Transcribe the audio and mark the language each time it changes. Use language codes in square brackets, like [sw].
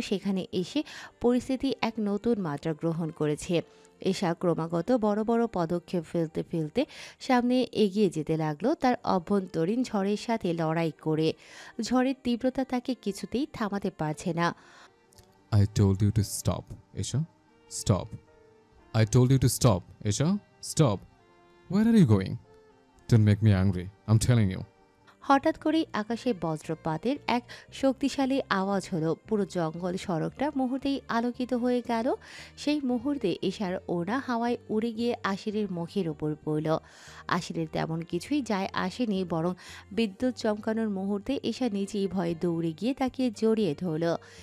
[bn] সেখানে এসে পরিস্থিতি এক নতুন মাত্রা গ্রহণ করেছে। এশা ক্রমাগত বড় বড় পদক্ষেপ ফেলতে ফেলতে সামনে এগিয়ে যেতে লাগলো, তার অভ্যন্তরীণ ঝড়ের সাথে লড়াই করে। ঝড়ের তীব্রতা তাকে কিছুতেই থামাতে পারছে না। [en] I told you to stop, Isha. Stop. I told you to stop, Isha. Stop. Where are you going? Don't make me angry. I'm telling you. [bn] হঠাৎ করেই আকাশে বজ্রপাতের এক শক্তিশালী আওয়াজ হলো। পুরো জঙ্গল সড়কটা মুহূর্তেই আলোকিত হয়ে গেল। সেই মুহূর্তে এশার ওড়না হাওয়ায় উড়ে গিয়ে আশিরের মুখের ওপর পড়ল। আশিরের তেমন কিছুই যায় আসেনি, বরং বিদ্যুৎ চমকানোর মুহূর্তে এশা নিজেই ভয়ে দৌড়ে গিয়ে তাকে জড়িয়ে ধরল।